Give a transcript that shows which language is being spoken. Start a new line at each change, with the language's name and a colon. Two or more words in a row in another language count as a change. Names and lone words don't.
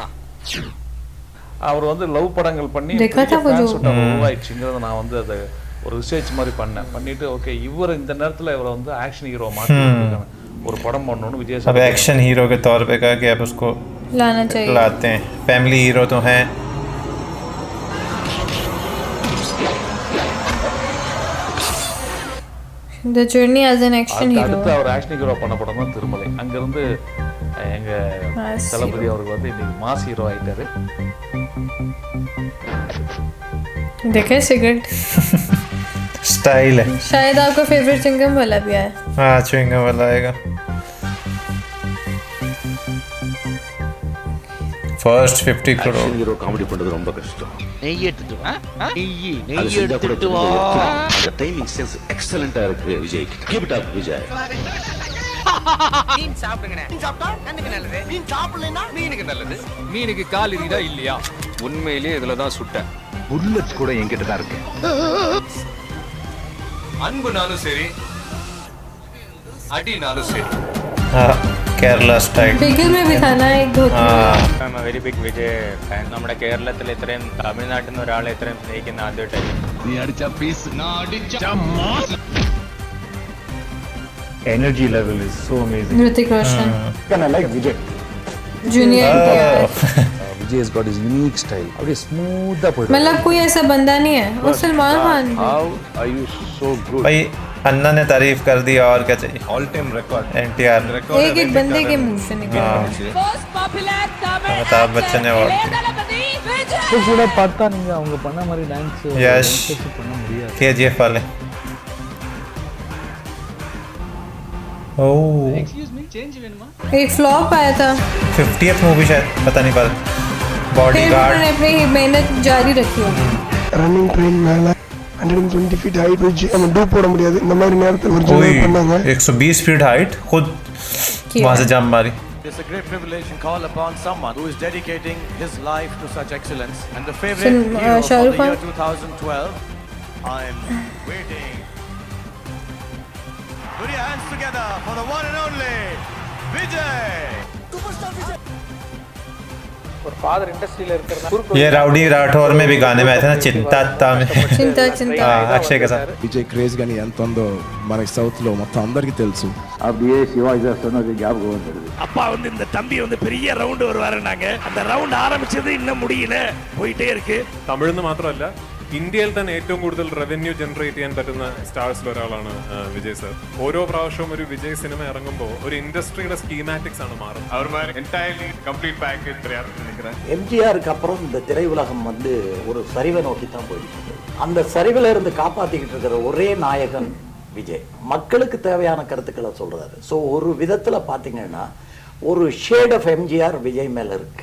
Tamil: அவர் வந்து லவ் படங்கள் பண்ணி உருவாயிடுச்சுங்கிறத நான் வந்து அதை ஒரு ரிசர்ச் மாதிரி பண்ணிட்டு ஓகே இவர் இந்த நேரத்தில் இவரை வந்து
English: action hero
Tamil: மாற்றி ஒரு படம் பண்ணணும்னு விஜய் சார்
English: action hero
Hindi: के तौर पे कहा कि आप उसको लाना चाहिए, लाते हैं.
English: family hero
Hindi: तो हैं.
English: The journey as an action hero.
Tamil: அடுத்து அவர்
English: action hero
Tamil: பண்ண படம் தான் திருமலை. அங்கிருந்து எங்க தளபதி அவருக்கு வந்து இன்னைக்கு
English: mass hero
Tamil: ஆயிட்டாரு.
Hindi: देखे सिगरेट स्टाइल है. शायद आपका फेवरेट चिंगम वाला भी आया. हाँ चिंगम वाला आएगा. फर्स्ट 50 करोड़.
English: hero comedy
Tamil: பண்றது ரொம்ப கஷ்டம். நெய் எடுத்துட்டு வா, நெய் எடுத்துட்டு வா. அந்த
English: timing sense
Tamil: எக்ஸலென்ட்டா இருக்கு விஜய்.
English: keep it up Vijay.
Tamil: மீன் சாப்பிடுங்கண்ணே. மீன் சாப்பிட்டா கண்ணுக்கு நல்லது, மீன் சாப்பிடலைன்னா மீனுக்கு நல்லது. மீனுக்கு கால் இருக்குதா இல்லையா? உண்மையிலேயே இதுல தான் சுட்டேன். புல்லட் கூட என்கிட்ட தான் இருக்கு. அன்புனாலும் சரி, அடினாலும் சரி.
Malayalam: കേരള സ്റ്റൈൽ.
Hindi: बिगिल में भी था ना एक धोती.
English: I'm a very big Vijay fan.
Malayalam: നമ്മുടെ കേരളത്തിൽ ഇത്രയും തമിഴ്നാട്ടിൽ നിന്ന് ഒരാളെ ഇത്രയും സ്നേഹിക്കുന്ന ആദ്യമായിട്ടായിരുന്നു. നീ അടിച്ച പീസ്
English: energy level is so amazing.
Hindi: ऋतिक रोशन.
English: Can I like Vijay?
Hindi: जूनियर.
English: Vijay has got his unique style. How smooth up.
Hindi: मतलब कोई ऐसा बंदा नहीं है. वो सलमान खान.
English: How are you so good?
Hindi: भाई अन्ना ने तारीफ कर दी और क्या चाहिए.
English: all time record
Hindi: NTR एक एक बंदे के मुंह से निकल. अमिताभ बच्चन ने और
Tamil: கூட பார்த்தா நீங்க அவங்க பண்ண மாதிரி டான்ஸ்
Hindi: यश
Tamil: பண்ண முடியாது.
Hindi: KGF वाले.
English: Oh. Excuse me,
Hindi: एक फ्लॉप आया था 50th मूवी शायद, पता नहीं, पर फिर बॉडीगार्ड उन्होंने अपनी मेहनत जारी रखी होगी
English: running train
Tamil: மேல
English: 120 feet height
Tamil: வச்சு நம்ம டூப் போட முடியாது. இந்த மாதிரி நேரத்தில் ஒரிஜினல் பண்ணாங்க.
English: 120 feet height
Hindi: खुद वहां से जंप मारी.
English: It's a great privilege and call upon someone who is dedicating his life to such excellence. And the favorite hero for the year 2012, I'm waiting. Put your hands together for the one and only Vijay. Superstar Vijay.
Tamil: ஒரு ஃபாதர் இண்டஸ்ட்ரியில இருக்கிறதா
Hindi: ये राउडी राठौर में भी गाने में आए थे ना, चिंता में चिंता अक्षय के साथ.
Telugu: విజయ్ క్రేజ్ గానీ ఎంత ఉందో మనకి సౌత్ లో మొత్తం అందరికీ తెలుసు.
Tamil: அப்படியே சிவாஜி சார் சொன்னது ஞாபகம் வந்துடுது. அப்பா வந்து இந்த தம்பி வந்து பெரிய ரவுண்ட் வருவாருன்னாங்க. அந்த ரவுண்ட் ஆரம்பிச்சது இன்னும் முடியல, போயிட்டே இருக்கு.
Malayalam: തമിഴ്ന്ന് മാത്രമല്ല ഇന്ത്യയിൽ തന്നെ ഏറ്റവും കൂടുതൽ
English: revenue generate
Malayalam: ചെയ്യാൻ പറ്റുന്ന സ്റ്റാർസിൽ ഒരാളാണ് വിജയ് സർ. ഓരോ പ്രാവശ്യവും ഒരു വിജയ് സിനിമ ഇറങ്ങുമ്പോൾ ഒരു ഇൻഡസ്ട്രിയുടെ സ്കീമാറ്റിക്സ് ആണ് മാറുന്നത്. അവർ
English: entirely complete package
Malayalam: நினைக்கிறேன்.
Tamil: எம்ஜிஆருக்கு அப்புறம் இந்த திரையுலகம் வந்து ஒரு சரிவை நோக்கி தான் போயிட்டு, அந்த சரிவில் இருந்து காப்பாற்றிக்கிட்டு இருக்கிற ஒரே நாயகன் விஜய். மக்களுக்கு தேவையான கருத்துக்களை சொல்றாரு. ஸோ ஒரு விதத்தில் பார்த்தீங்கன்னா ஒரு
English: shade of
Tamil: எம்ஜிஆர் விஜய் மேலே இருக்கு.